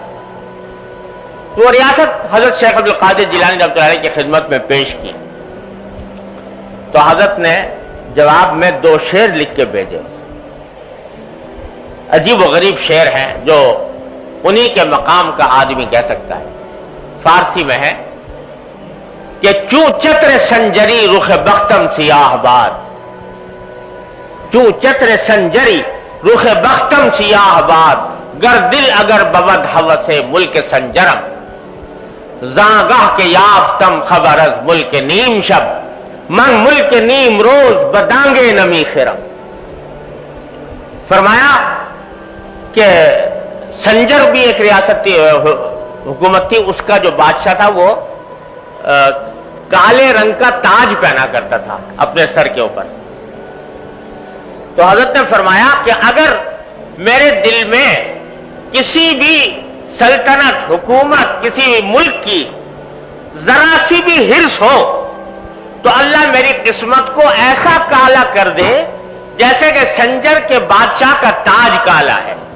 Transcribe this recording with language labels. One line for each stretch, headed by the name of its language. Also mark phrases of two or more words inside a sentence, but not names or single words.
Urdu: وہ ریاست حضرت شیخ عبد القادر جیلانی رحمۃ اللہ علیہ کی خدمت میں پیش کی. تو حضرت نے جواب میں 2 شعر لکھ کے بھیجے. عجیب و غریب شعر ہیں جو انہی کے مقام کا آدمی کہہ سکتا ہے. فارسی میں ہے کہ
Persian: چوں چتر سنجری رخ بختم سیاہ باد، چوں چتر سنجری رخ بختم سیاہ باد، گر دل اگر بود ہوس ملک سنجرم، زاں کے یافتم خبر از ملک نیم شب، من ملک نیم روز بدانگے نمی خرم.
Urdu: فرمایا کہ سنجر بھی ایک ریاستی حکومت تھی. اس کا جو بادشاہ تھا وہ کالے رنگ کا تاج پہنا کرتا تھا اپنے سر کے اوپر. تو حضرت نے فرمایا کہ اگر میرے دل میں کسی بھی سلطنت، حکومت، کسی بھی ملک کی ذرا سی بھی حرص ہو تو اللہ میری قسمت کو ایسا کالا کر دے جیسے کہ سنجر کے بادشاہ کا تاج کالا ہے.